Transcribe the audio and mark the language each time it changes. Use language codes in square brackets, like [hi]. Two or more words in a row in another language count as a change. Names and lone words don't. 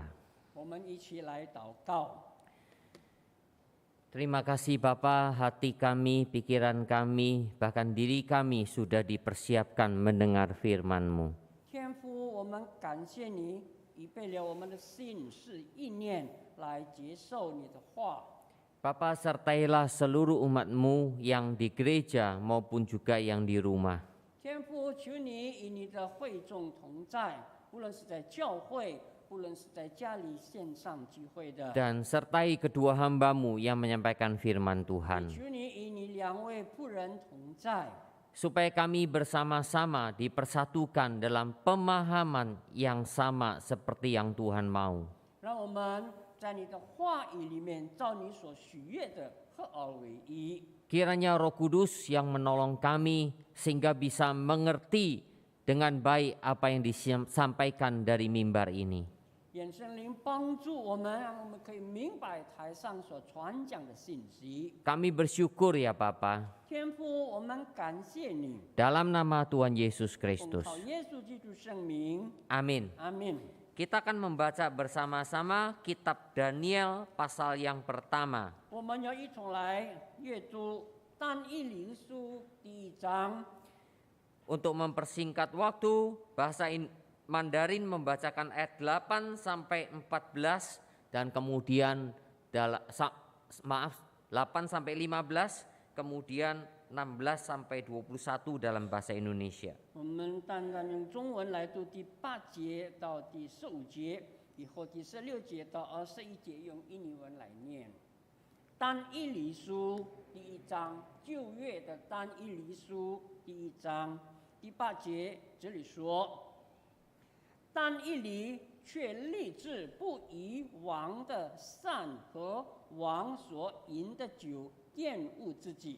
[zh] 我们一起来祷告。 [id] Terima kasih Bapa, hati kami, pikiran kami, bahkan diri kami sudah dipersiapkan mendengar firman-Mu. [zh] 天父，我们感谢你，预备了我们的心思意念来接受你的话。 [id] Bapa, sertailah seluruh umat-Mu yang di gereja maupun juga yang di rumah. [zh] 天父，求你与你的会众同在，无论是在教会，无论是在家里线上聚会的。 [id] Dan sertai kedua hamba-Mu yang menyampaikan firman [zh] 也 [id] Tuhan. [zh] 求你与你两位仆人同在， [id] Supaya kami bersama-sama dipersatukan dalam pemahaman yang sama seperti yang Tuhan mau. [zh] 让我们在你的话语里面，照你所许悦的合而为一。 [id] Kiranya Roh Kudus yang menolong kami sehingga bisa mengerti dengan baik apa yang disampaikan dari mimbar ini. [zh] 愿圣灵帮助我们，让我们可以明白台上所传讲的信息。 [id] Kami bersyukur ya Bapa, [zh] 天父，我们感谢你， [id] dalam nama Tuhan Yesus [zh] 奉 [id] Kristus. [zh] 靠耶稣基督圣名， [id] Amin. [zh] 阿门。 [id] Kita akan membaca bersama-sama kitab Daniel pasal yang pertama. [zh] 我们要一同来阅读但以理书第1章。 [id] Untuk mempersingkat waktu, bahasa Mandarin membacakan ayat 8 sampai 14 dan kemudian 8 sampai 15, kemudian 16 sampai 21 dalam bahasa Indonesia. [zh] 我们单单用中文来读第8节到第15节，以后第16节到21节用印尼文来念。但以理书第1章，旧约的但以理书第1章第8节，这里说：但以理却立志不以王的善和王所饮的酒玷污自己。